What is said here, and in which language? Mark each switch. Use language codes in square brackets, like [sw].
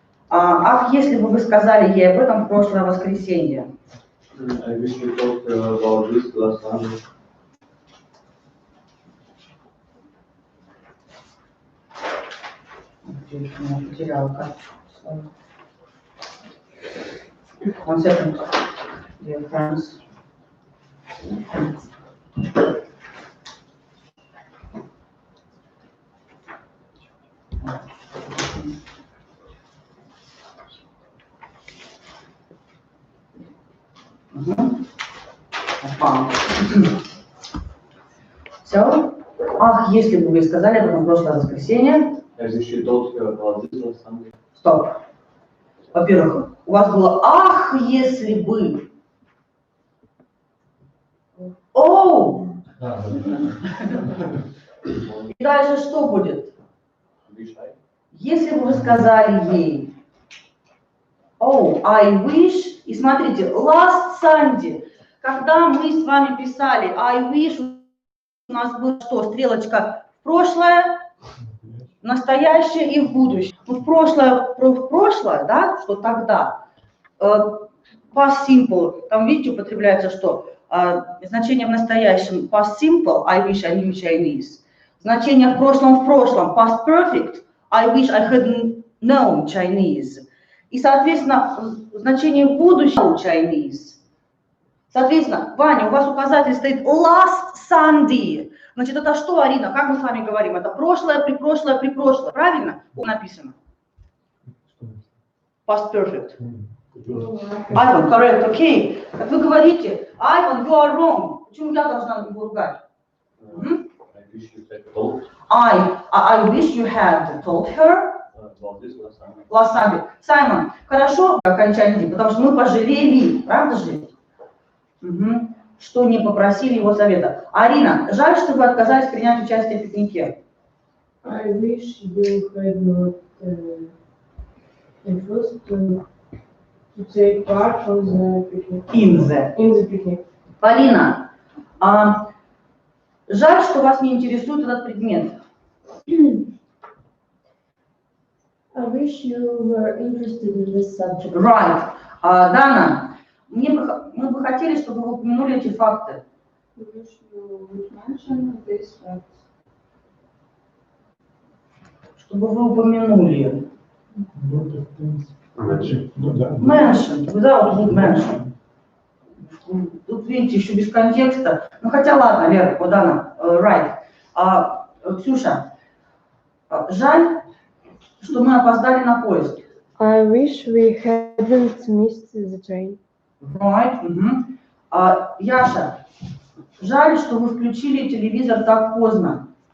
[ru] Ах, если бы вы сказали ей об этом в прошлое воскресенье. [en] I wish we talked about this last Sunday. [ru] Я потеряла карточку. [en] One second, dear friends. [ru] Все. Ах, если бы вы сказали об этом в прошлое воскресенье. [en] I wish we talked about this last Sunday. [ru] Стоп. Во-первых, у вас было «ах, если бы». Оу! И дальше что будет? [en] Wish I. [ru] Если бы вы сказали ей [en] «Oh, I wish», [ru] и смотрите, [en] last Sunday, [ru] когда мы с вами писали [en] I wish, [ru] у нас было что? Стрелочка в прошлое, в настоящее и в будущее. Ну, в прошлое, да, что тогда. [en] Past simple, [ru] там, видите, употребляется что? Значение в настоящем [en] past simple, I wish I knew Chinese. [ru] Значение в прошлом, [en] past perfect, I wish I had known Chinese. [ru] И, соответственно, значение в будущем Chinese. Соответственно, Ваня, у вас указатель стоит last Sunday. Значит, это что, Арина? Как мы с вами говорим? Это прошлое, припрошлое, правильно? Написано. [en] Past perfect. Ivan, correct, okay. [ru] Как вы говорите, Ivan, [en] you are wrong. [ru] Почему я должна его ругать? [en] I wish you had told I wish you had told her about this last Sunday. last Sunday. [ru] Саймон, хорошо окончание, потому что мы пожалели, правда же? Что не попросили его совета. Арина, жаль, что вы отказались принять участие в пикнике. [en] I wish you had not refused to take part on the picnic. In the picnic. [ru] Полина, жаль, что вас не интересует этот предмет. [en] I wish you were interested in this subject. Right. [ru] Дана, мы бы хотели, чтобы вы упомянули эти факты. [en] I wish you would mention these facts. [ru] Чтобы вы упомянули. Ну, это, в принципе, значит, ну да. [en] Mention, without would mention. [ru] Тут, видите, еще без контекста. Ну, хотя ладно, Лера, вот Дана, right. Ксюша, жаль, что мы опоздали на поезд. [en] I wish we hadn't missed the train. Right. [ru] Яша, жаль, что вы включили телевизор так поздно.